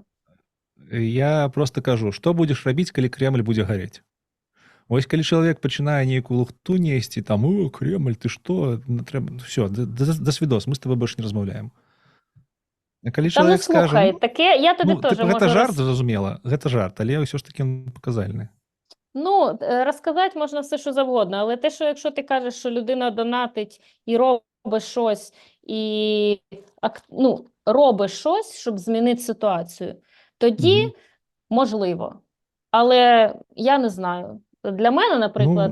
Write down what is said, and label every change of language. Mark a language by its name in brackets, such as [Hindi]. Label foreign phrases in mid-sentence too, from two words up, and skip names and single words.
[Ukrainian] Я просто кажу, що будеш робити, коли Кремль буде гореть? Ось коли чоловік починає ніяку лухту нести, там, о, Кремль, ти що? Все, до свідос, ми з тобою більше не розмовляємо. [Belarusian] А калі чоловік скаже, [Ukrainian] таке, я тобі теж можу... [Belarusian] Гэта жарт, зразумела, гэта жарт, але ўсё ж таки паказальны. [Ukrainian] Ну, розказати можна все, що завгодно, але те, що якщо ти кажеш, що людина донатить і робить щось, і ну, робить щось, щоб змінити ситуацію, тоді можливо. Але я не знаю. Для мене, наприклад,